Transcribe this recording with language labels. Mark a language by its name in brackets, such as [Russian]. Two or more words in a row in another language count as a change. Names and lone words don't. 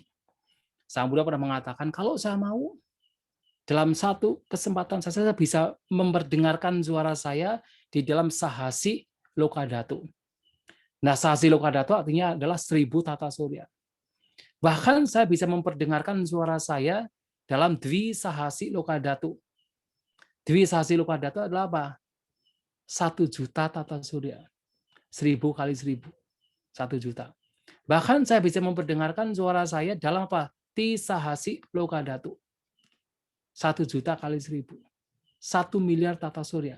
[Indonesian] Sang Buddha pernah mengatakan, kalau saya mau, dalam satu kesempatan saya bisa memperdengarkan suara saya di dalam sahasi lokadhatu. Nah, sahasi lokadhatu artinya adalah 1000 tata surya. Bahkan saya bisa memperdengarkan suara saya dalam dwi sahasi lokadhatu. Dwi sahasi lokadhatu adalah apa? 1 juta tata surya. 1000 kali 1000. 1 juta. Bahkan saya bisa memperdengarkan suara saya dalam apa? Tisahasi lokadhatu. 1 juta kali 1000. 1 miliar tata surya.